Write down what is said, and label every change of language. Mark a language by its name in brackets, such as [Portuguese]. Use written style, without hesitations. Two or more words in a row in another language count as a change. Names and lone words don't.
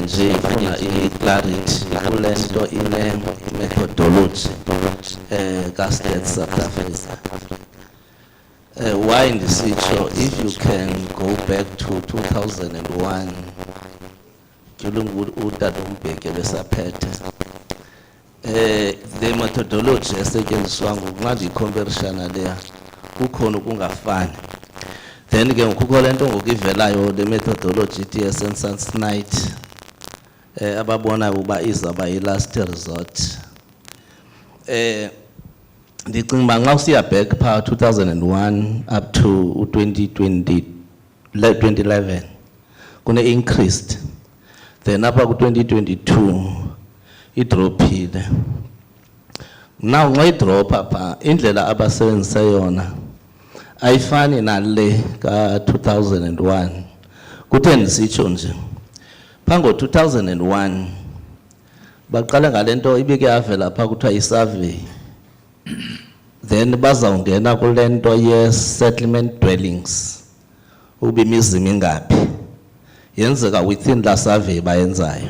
[Xhosa] nje ifuna i-clarity kule nto ine-methodology ka-Stats South Africa. Why ndisitsho, [English] if you can go back to [Xhosa] 2001 utata uMbeki besaphethe, the methodology esetyenziswa ngokunqanda i-comparison leya kukhona ukungafani. Then ke kukho le nto ngokivelayo le methodology ithi ye-census night ababona uba izawuba yi-last resort. Ndicinga uba nxa usiya back phaa 2001 [English] up to [Xhosa] 2011 kune-increased, then apha ku-2022 idrophile. Now nxa idropha phaa indlela abasebenzise yona ayifani nale ka-2001. Kuthe ndisitsho nje phaa ngo-2001 baqale ngale nto ibike yavela phaa kuthiwa yi-survey, then bazawungena kule nto ye-settlement dwellings uba imizi mingaphi, yenzeka within la survey bayenzayo.